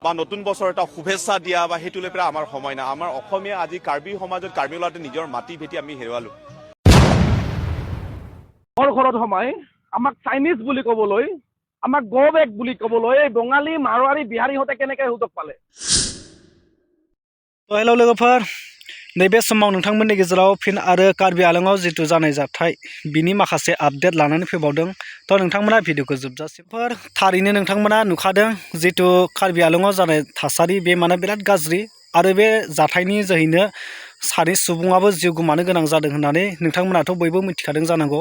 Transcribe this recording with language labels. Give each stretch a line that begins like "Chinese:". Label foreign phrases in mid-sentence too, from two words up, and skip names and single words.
Assamese: বা নতুন বছৰ এটা শুভেচ্ছা দিয়া বা সেইটো লৈ পেলাই আমাৰ সময় নাই। আমাৰ অসমীয়া আজি কাৰ্বি সমাজত কাৰ্বি ওলাওঁতে নিজৰ মাটি ভেটি আমি হেৰুৱালো। ঘৰত সোমাই আমাক চাইনিজ বুলি ক'বলৈ, আমাক
English: go back
Assamese: বুলি ক'বলৈ এই বঙালী মাৰোৱাৰী বিহাৰীহঁতে কেনেকৈ সুযোগ পালে?
Bodo: हेलौ लोगोफोर, नैबे समाव नोंथांमोननि गेजेराव फिन आरो कार्बि आलंआव जितु जानाय जाथाय बिनि माखासे आपडेट लानानै फैबावदों। थ' नोंथांमोना भिडिअखौ जोबजासिमफोर थारैनो नोंथांमोना नुखादों जितु कार्बि आलंआव जानाय थासारि बे माने बिराद गाज्रि आरो बे जाथायनि जोहैनो सानै सुबुङाबो जिउ गोमानो गोनां जादों होननानै नोंथांमोनाथ' बयबो मिथिखादों जानांगौ।